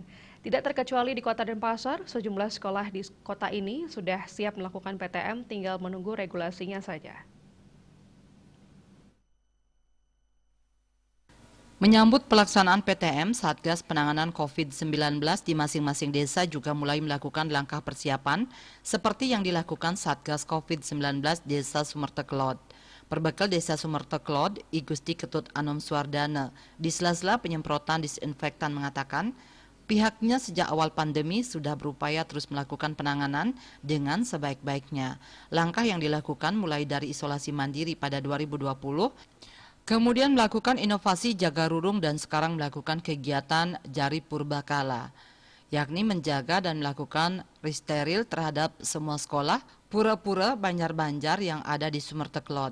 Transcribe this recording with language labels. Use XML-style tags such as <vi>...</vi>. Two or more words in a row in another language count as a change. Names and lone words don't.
<id>Tidak terkecuali di Kota Denpasar, sejumlah sekolah di kota ini sudah siap melakukan PTM, tinggal menunggu regulasinya saja. Menyambut pelaksanaan PTM, Satgas Penanganan COVID-19 di masing-masing desa juga mulai melakukan langkah persiapan seperti yang dilakukan Satgas COVID-19 Desa Sumertekelod. Perbekal Desa Sumertekelod, I Gusti Ketut Anom Suardana, di sela-sela penyemprotan disinfektan mengatakan, pihaknya sejak awal pandemi sudah berupaya terus melakukan penanganan dengan sebaik-baiknya. Langkah yang dilakukan mulai dari isolasi mandiri pada 2020, kemudian melakukan inovasi jaga rurung dan sekarang melakukan kegiatan jari purbakala, yakni menjaga dan melakukan resteril terhadap semua sekolah pura-pura Banjar-Banjar yang ada di Sumertekelod.</id>